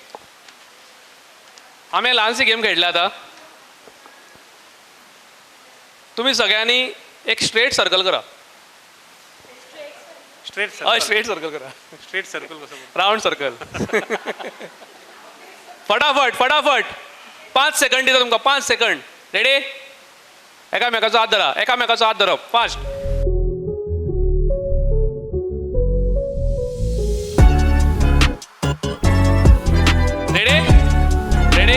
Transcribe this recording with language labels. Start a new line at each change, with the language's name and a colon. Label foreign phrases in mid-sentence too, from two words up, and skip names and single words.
Konkani: आम्ही लहानशी गेम खेळला आता. तुम्ही सगळ्यांनी एक
English: straight circle
Konkani: करा.
English: straight circle करा. straight circle कसं round circle.
Konkani: फटाफट फटाफट 5 सेकंड दिता तुमका. 5 सेकंड. रेडी. एकामेकाचो हात धरा. एकामेकाचो हात धरप. फास्ट.
English: ready ready.